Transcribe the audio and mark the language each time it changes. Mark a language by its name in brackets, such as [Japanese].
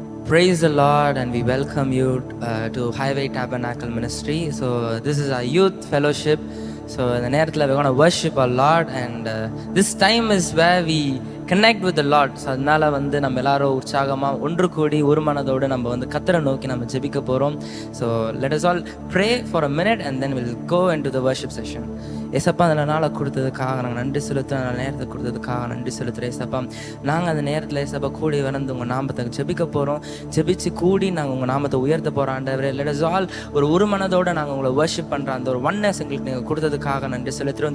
[English] Praise the Lord, and we welcome you to Highway Tabernacle Ministry. So this is our youth fellowship. So in the [Tamil] நேரத்தில் [English] we're going to worship our Lord, and this time is where we connect with the Lord. [Tamil] So அதனால நம்ம எல்லாரும் உற்சாகமாக ஒன்று கூடி ஒரு மனதோடு நம்ம கர்த்தரை நோக்கி நம்ம ஜெபிக்க போகிறோம். [English] So let us all pray for a minute and then we'll go into the worship session. [Tamil] ஏசப்பா அந்த நாளை கொடுத்ததுக்காக நாங்கள் நன்றி செலுத்துகிறோம். அந்த நேரத்தை கொடுத்ததுக்காக நன்றி செலுத்துகிறேன் ஏசப்பா. நாங்கள் அந்த நேரத்தில் ஏசப்பா கூடி வந்து உங்கள் நாமத்தை ஜெபிக்க போகிறோம். ஜெபிச்சு கூடி நாங்கள் உங்கள் நாமத்தை உயர்த்த போகிறோம். ஆண்டவரே, [English] let us all [Tamil] ஒரு மனதோடு நாங்கள் உங்களை வர்ஷிப் பண்ணுற அந்த ஒரு ஒன்னஸ் எங்களுக்கு நீங்கள் கொடுத்ததுக்காக நன்றி செலுத்துகிறோம்.